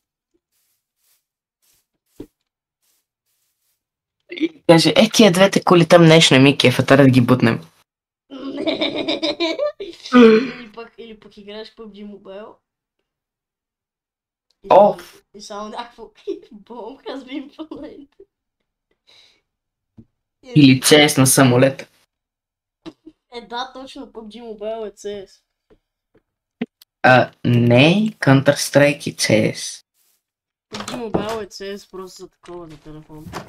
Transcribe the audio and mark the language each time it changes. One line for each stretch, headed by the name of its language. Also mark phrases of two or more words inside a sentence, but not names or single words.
Bulgarian: И каже, тия двете коли там нещо ми кефа, да ги бутнем. Или пък играеш PUBG Mobile. И само някакво бомб
English: has been planted.
Bulgarian: Или CS на самолета. Да, точно, PUBG Mobile е CS. Не, Counter-Strike и CS. PUBG Mobile е CS просто за такова за телефон.